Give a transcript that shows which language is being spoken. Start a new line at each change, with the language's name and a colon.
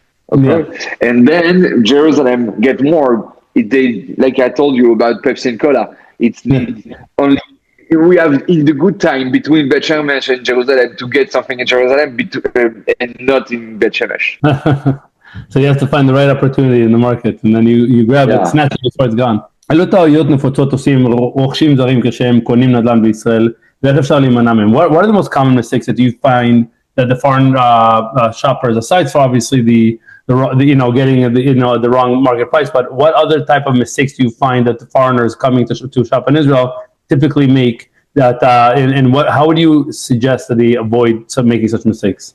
English: Okay, and then Jerusalem get more. They like I told you about Pepsi and Cola. It's only we have in the good time between Bet Shemesh and Jerusalem to get something in Jerusalem and not in Bet Shemesh. So you have to find the right opportunity in the market, and then you grab it, snatch it before it's gone.
Hebrew: עלו טעויות נפוצות עושים רוכשים זרים כשהם קונים נדל"ן בישראל, ואיך אפשר להימנע מהם?
English: What are the most common mistakes that you find that the foreign shoppers, aside from obviously the getting the wrong market price, but what other type of mistakes do you find that the foreigners coming to shop in Israel typically make? That how would you suggest that they avoid making such mistakes?